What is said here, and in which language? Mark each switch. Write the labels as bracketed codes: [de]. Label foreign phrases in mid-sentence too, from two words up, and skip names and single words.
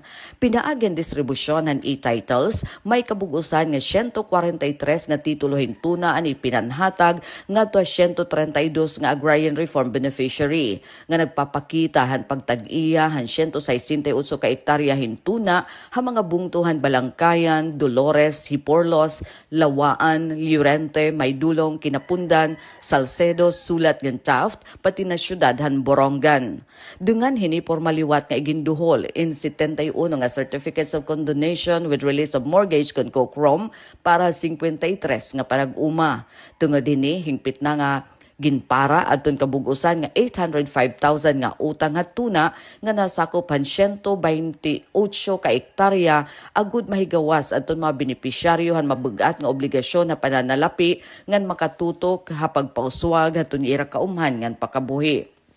[war] Pinaagen distribusyon han e-titles may kabugusan nga 143 nga titulo hintuna ani pinanhatag ngadto 132 nga [en] agrarian reform beneficiary [war] nga nagpapakita han pagtag-iya han 168 ka hektarya hintuna ha mga bungtuhan Balangkayan, Dolores, Hiporlos, Lawaan, Llorente, Maydulong, Kinapundan, Salcedo, Sulat ngan Taft pati na syudad han Borongan. Dungan hini formaliwat nga iginduhol in 71 nga [en] certificates of condonation with release of mortgage [war] kon Kokrom para 53 nga parag-uma. Tungod hini hingpit na nga ginpara adton kabugusan nga 805,000 nga utang nga tuna nga nasakop han 128 ka hektarya agud mahigawas adton mga benepisyaryo han mabugat nga obligasyon na pananalapi ngan makatutok ha pagpauswag adton ira kaumhan ngan pakabuhi.